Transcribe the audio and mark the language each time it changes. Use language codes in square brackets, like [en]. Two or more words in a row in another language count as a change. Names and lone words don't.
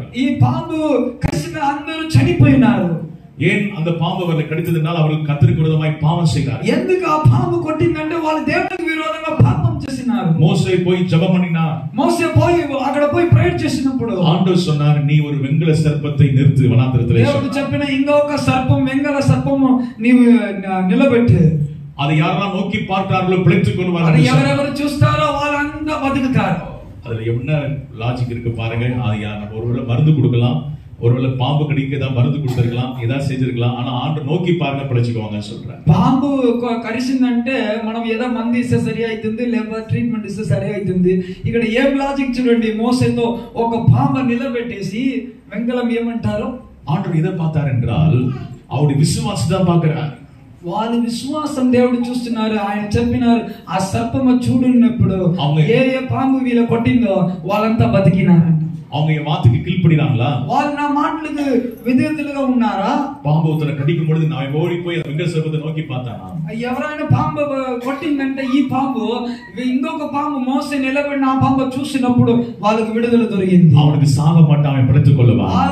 [te] ఈ పాము కరిసిన అందరూ చనిపోయినారు. [ta] ஏன் அந்த பாம்பு அவர்களை கடித்ததனால் அவர்கள் கர்த்தருக்கு விரோதமாய் பாவம் செய்தார்கள். [te] ఎందుకు ఆ పాము కొట్టిందంటే వాళ్ళు దేవునికి విరోధంగా పాపం చేసినారు. [ta] மோசே போய் ஜெபம் பண்ணினார். [te] మోసే పోయి అక్కడ పోయి ప్రేయర్ చేసినప్పుడు [ta] ஆண்டவர் சொன்னார், நீ ஒரு வெங்கல சர்ப்பத்தை நிறுத்து வனாந்திரத்திலே. [te] దేవుడు చెప్పిన ఇంకొక సర్పం, వెంగళ సర్పము నీవు నిలబెట్టు. [ta] அதை யாரெல்லாம் நோக்கி பார்க்கிறார்களோ பிழைத்துக் கொள்வார்கள். [te] అది ఎవరెవరు చూస్తారో వాళ్ళంతా బతుకుతారు. [ta] அதுல என்ன லாஜிக் இருக்கு பாருங்க. அது யார் ஒருவேளை மருந்து கொடுக்கலாம், ஒருவேளை பாம்பு கடிக்க ஏதாவது மருந்து கொடுத்திருக்கலாம், ஏதாவது செஞ்சிருக்கலாம். ஆனா ஆண்டு நோக்கி பாருங்க பிழைச்சுக்குவாங்க சொல்றேன். [te] పాము కరిసిందంటే మనం ఏదో మందు ఇస్తే సరి అవుతుంది, లేదా ట్రీట్మెంట్ ఇస్తే సరి అవుతుంది. ఇక్కడ ఏం లాజిక్ చూడండి, మోసేతో ఒక పాము నిలబెట్టేసి వెంగళం ఏమంటారు, [ta] ஆண்டவர் எதை பார்த்தார் என்றால் அவருடைய விசுவாசத்தை தான் பார்க்கிறார். [te] వాళ్ళ విశ్వాసం దేవుడు చూస్తున్నారు. ఆయన చెప్పినారు, ఆ సర్పము చూడున్నప్పుడు ఏ ఏ పాము వీళ్ళ కొట్టిందో వాళ్ళంతా బతికినారంట. [ta] அவங்க என் வார்த்தைக்கு கீழ்ப்படிறாங்களா? [te] వాళ్ళు నా మాటలకు విధేయులుగా ఉన్నారా? [ta] பாம்பு ஒருத்தனை கடிக்கும் பொழுது நான் ஓடி போய் அந்த வெங்கல சர்ப்பத்தை நோக்கி பார்த்தானா? [te] ఎవరైనా పాము కొట్టిందంటే ఈ పాము ఇంకొక పాము మోసే నిలబడిన ఆ పాము చూసినప్పుడు వాళ్ళకి విడుదల దొరికింది. [ta] அவனுக்கு சாக மாட்டான், அவன் பிழைத்துக் கொள்ளுவான்.